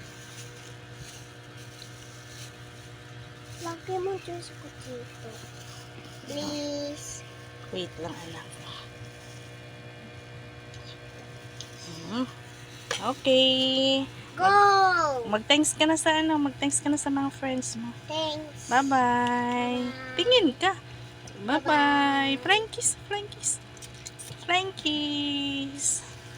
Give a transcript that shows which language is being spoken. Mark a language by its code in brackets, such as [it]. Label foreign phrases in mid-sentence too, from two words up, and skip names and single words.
[tl] Lagay mo juice ko dito. Please. Wait lang, anak. Hmm? Okay. Go! Mag-thanks ka na sa ano. Mag-thanks ka na sa mga friends mo. Thanks. Bye-bye. Tingin ka. Bye-bye. Frankies. Frankies. Frankies.